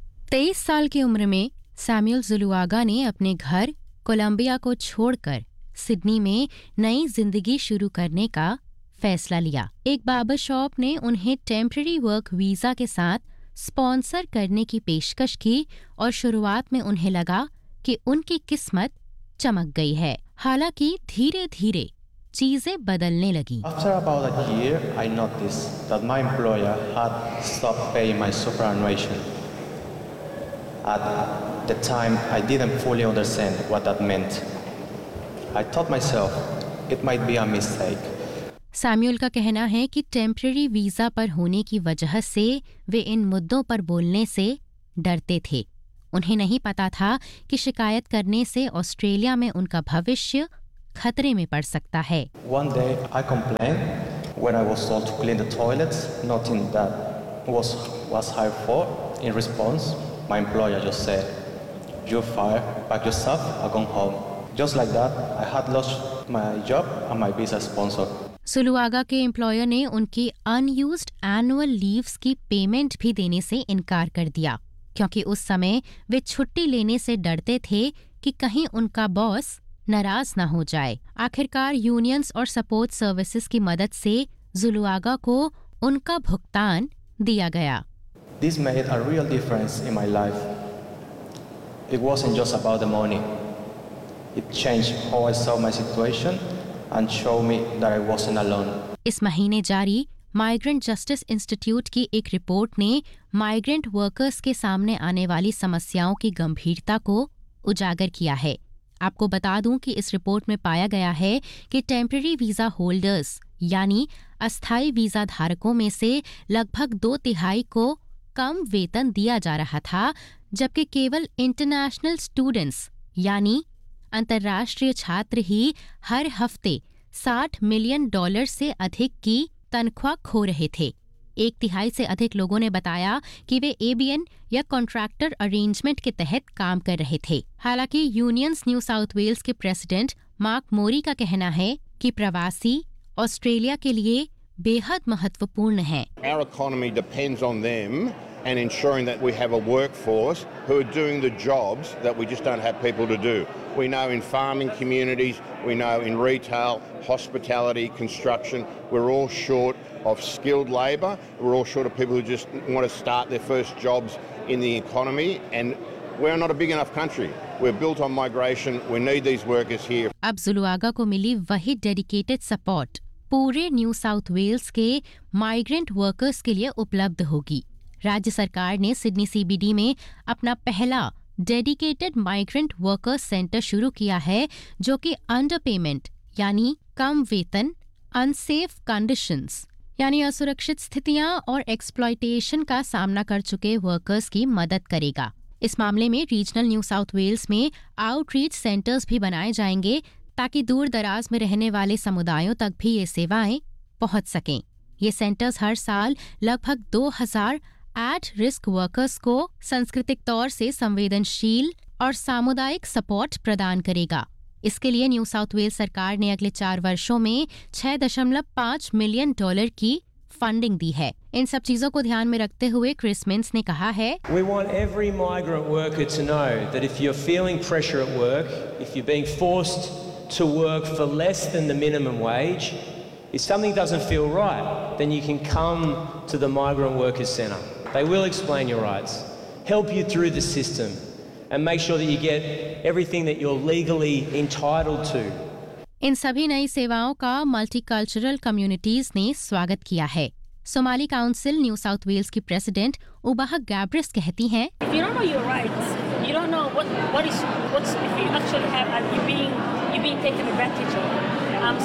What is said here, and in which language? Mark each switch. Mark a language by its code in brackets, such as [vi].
[hi] तेईस साल की उम्र में सैमुअल जुलुआगा ने अपने घर कोलंबिया को छोड़कर सिडनी में नई जिंदगी शुरू करने का फैसला लिया। एक बार्बर शॉप ने उन्हें टेम्पररी वर्क वीजा के साथ स्पॉन्सर करने की पेशकश की और शुरुआत में उन्हें लगा कि उनकी किस्मत चमक गई है। हालांकि धीरे धीरे चीजें बदलने लगी। [en] After about a year, I noticed that my employer had stopped paying my superannuation. At the time, I didn't fully understand what that meant. I thought myself it might be a mistake. [hi] Samuel का कहना है कि temporary visa पर होने की वजह से वे इन मुद्दों पर बोलने से डरते थे। उन्हें नहीं पता था कि शिकायत करने से ऑस्ट्रेलिया में उनका भविष्य खतरे में पड़ सकता है। [en] One day I complained when I was told to clean the toilets, nothing that was hired for. In response, my employer just said, "You're fired, pack your stuff, I'll go home." Just like that, I had lost my job and my visa sponsor. [hi] सुलुआगा के employer ने उनकी unused annual leaves की payment भी देने से इनकार कर दिया, क्योंकि उस समय वे छुट्टी लेने से डरते थे कि कहीं उनका बॉस नाराज ना हो जाए। आखिरकार यूनियंस और सपोर्ट सर्विसेज की मदद से जुलुआगा को उनका भुगतान दिया गया। [en] This made a real difference in my life. It wasn't just about the money. It changed how I saw my situation and showed me that I wasn't alone. [hi] इस महीने जारी माइग्रेंट जस्टिस इंस्टीट्यूट की एक report ने migrant workers के सामने आने वाली समस्याओं की गंभीरता को उजागर किया है। आपको बता दूं कि इस रिपोर्ट में पाया गया है कि टेम्पररी वीजा होल्डर्स यानी अस्थाई वीजा धारकों में से लगभग 2/3 को कम वेतन दिया जा रहा था, जबकि केवल इंटरनेशनल स्टूडेंट्स यानी अंतर्राष्ट्रीय छात्र ही हर हफ्ते $60 मिलियन से अधिक की तनख्वाह खो रहे थे। 1/3 से अधिक लोगों ने बताया कि वे ABN या कॉन्ट्रैक्टर अरेंजमेंट के तहत काम कर रहे थे। हालांकि यूनियंस न्यू साउथ वेल्स के प्रेसिडेंट मार्क मोरी का कहना है कि प्रवासी ऑस्ट्रेलिया के लिए बेहद महत्वपूर्ण है। [en] Our economy depends on them and ensuring that we have a workforce who are doing the jobs that we just don't have people to do. We know in farming communities, we know in retail, hospitality, construction, we're all short of skilled labor. We're all short of people who just want to start their first jobs in the economy and we're not a big enough country. We're built on migration. We need these workers here. [hi] अब ज़ुलुआगा को मिली वही dedicated support पूरे new south Wales के migrant workers के लिए उपलब्ध होगी। राज्य सरकार ने सिडनी सीबीडी में अपना पहला डेडिकेटेड माइग्रेंट वर्कर्स सेंटर शुरू किया है, जो कि अंडर पेमेंट यानी कम वेतन, अनसेफ कंडीशंस यानी असुरक्षित स्थितियां और एक्सप्लॉयटेशन का सामना कर चुके वर्कर्स की मदद करेगा। इस मामले में रीजनल न्यू साउथ वेल्स में आउटरीच सेंटर्स भी बनाए जाएंगे, ताकि दूर दराज में रहने वाले समुदायों तक भी ये सेवाएं पहुंच सकें। ये सेंटर्स हर साल लगभग 2000 एट रिस्क वर्कर्स को सांस्कृतिक तौर से संवेदनशील और सामुदायिक सपोर्ट प्रदान करेगा। इसके लिए न्यू साउथ वेल्स सरकार ने अगले 4 वर्षों में $6.5 मिलियन की फंडिंग दी है। इन सब चीजों को ध्यान में रखते हुए क्रिस मिंस ने कहा है, [en] We want every migrant worker to know that if you're feeling pressure at work, if you're being forced to work for less than the minimum wage, if something doesn't feel right, then you can come to the migrant workers center. They will explain your rights, help you through the system, and make sure that you get everything that you're legally entitled to. [hi] इन सभी नई सेवाओं का multicultural communities ने स्वागत किया है। Somali council new south Wales की president उबाह गैब्रिस कहती हैं, [en] You don't know your rights, you don't know what is what's if you actually have and you being taken advantage of.